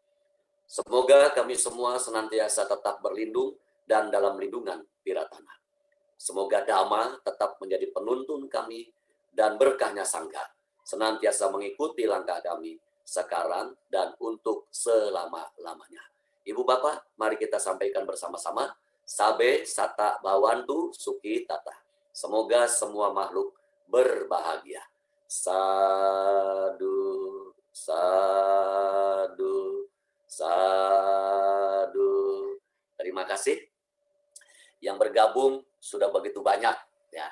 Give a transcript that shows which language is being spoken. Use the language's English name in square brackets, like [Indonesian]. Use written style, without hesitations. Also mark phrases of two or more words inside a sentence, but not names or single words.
[Indonesian] Semoga kami semua senantiasa tetap berlindung dan dalam lindungan Tiratana. Semoga Dhamma tetap menjadi penuntun kami dan berkahnya Sangha senantiasa mengikuti langkah kami sekarang dan untuk selama-lamanya. Ibu Bapak, mari kita sampaikan bersama-sama. [Pali] Sabe sata bawantu suki tata. [Indonesian] Semoga semua makhluk berbahagia. [Pali] Sadu, sadu, sadu. [Indonesian] Terima kasih. Yang bergabung sudah begitu banyak ya.